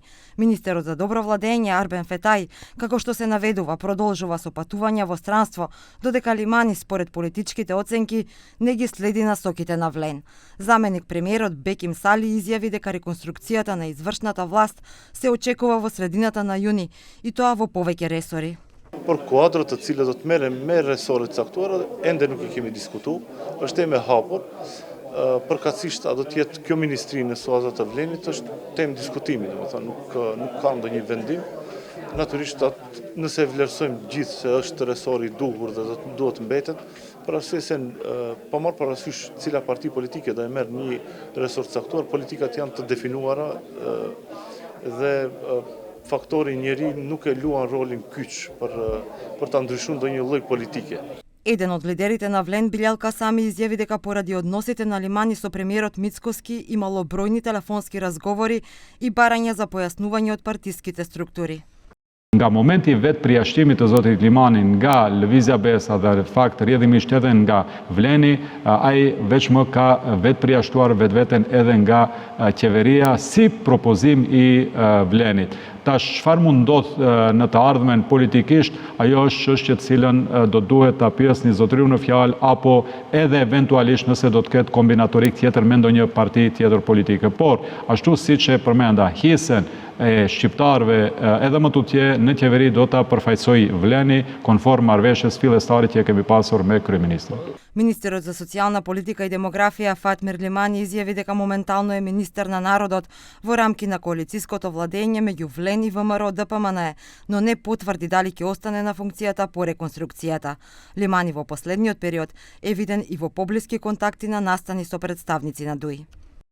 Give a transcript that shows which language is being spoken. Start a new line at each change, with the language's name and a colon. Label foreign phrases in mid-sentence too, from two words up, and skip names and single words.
Macedonian: Министерот за добро владење Арбен Фетај, како што се наведува, продолжува со патувања во странство, додека Лимани според политичките оценки не ги следи насоките на ВЛЕН. Заменик премиерот Беким Сали изјави дека реконструкцијата на извршната власт се очекува во средината на јуни и тоа во повеќе ресори.
Albanian: Por kuadrat të cilat do të merren me resoret caktuara, ende nuk I kemi diskutuar, është temë e hapur. Përkatësisht a do të jetë kjo ministri në suazat të vlenit është temë diskutimi, domethënë nuk ka ndonjë vendim. Natyrisht nëse vlerësojmë gjithë se është resori I duhur dhe duhet mbetet, për arsye se pa marrë parasysh cila parti politike do e merr një resor caktuar, politikat janë të definuara dhe faktori njeri nuk e luan rolin kyç për ta ndryshuar ndonjë lloj politike.
Macedonian: Еден од лидерите на ВЛЕН, Билјал Касами, изјави дека поради односите на Лимани со премиерот Мицкоски имало бројни телефонски разговори и барања за појаснување од партиските структури.
Albanian: Nga momenti vetë përjashtimit të zotit Limani nga Lëvizja Besa dhe fakt rrjedhimisht edhe nga Vleni, ai veç më ka vetë përjashtuar vetveten edhe nga qeveria si propozim I Vlenit. Tash çfarë mund ndodh në të ardhmen politikisht, ajo është çështje të cilën do duhet ta pyesni zotriu në fjalë apo edhe eventualisht nëse do të ketë kombinatorik tjetër me ndonjë parti tjetër politike. Por ashtu siç e përmenda, hisën e shqiptarëve edhe më tutje në qeveri do ta përfaqësoj Vleni konform marrëveshjes fillestare që kemi pasur me kryeministrin.
Macedonian: Министерот за социјална политика и демографија Фатмир Лимани изјави дека моментално е министер на народот во рамки на коалициското владење меѓу ВЛЕН и ВМРО ДПМН, но не потврди дали ќе остане на функцијата по реконструкцијата. Лимани во последниот период е виден и во поблиски контакти на настани со представници на ДУИ.